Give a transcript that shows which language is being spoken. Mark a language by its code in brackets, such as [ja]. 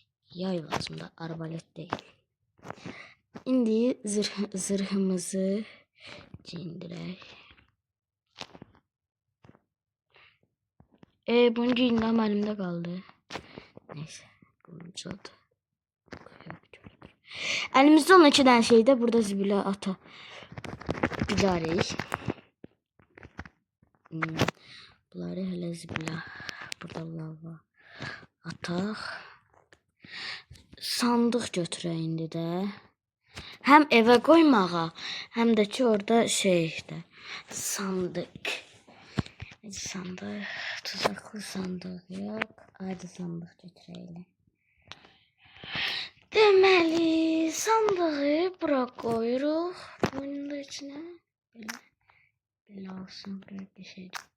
[az] Yay lazım da arbalet değil. İndi zırhımızı giyindirək. [tr] Bunu giyindim elimde kaldı. [az] Neyse. Qılıncadı. Elimizde olan 2 dənə şey də burada zibilə ata bilərik. Bunları hələ zibilə. Burada lava ataq. Sandıq götürək indi də. Həm evə qoymağa, həm də ki orada şeydə sandıq. Sandıq, tuzaklı sandıq yox, adi sandıq götürək. Deməli, sandığı bura qoyuruq. Bunun da içinə belə olsun, [tr] böyle bir şey.